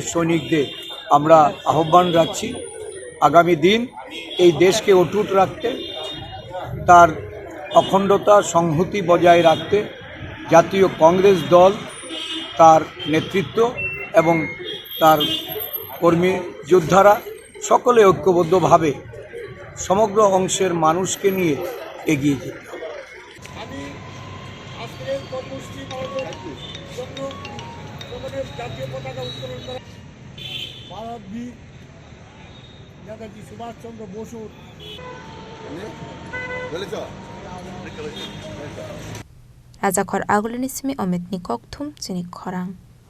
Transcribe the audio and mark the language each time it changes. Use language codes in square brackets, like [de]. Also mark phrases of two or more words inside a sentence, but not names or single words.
[bn] সৈনিকদের আমরা আহ্বান রাখছি আগামী দিন এই দেশকে অটুট রাখতে, তার অখণ্ডতা সংহতি বজায় রাখতে জাতীয় কংগ্রেস দল, তার নেতৃত্ব এবং তার কর্মী যোদ্ধারা সকলে ঐক্যবদ্ধভাবে সমগ্র অংশের মানুষকে নিয়ে এগিয়ে যেতে হবে। আমি আজকের কর্মসূচি পালনের জন্য আমাদের জাতীয় পতাকা উত্তোলন করা ভারত বীর নেতাজি সুভাষচন্দ্র বসুর [trp] Raja Khor Agulini Simi Omit Nikok Thum Chini Khorang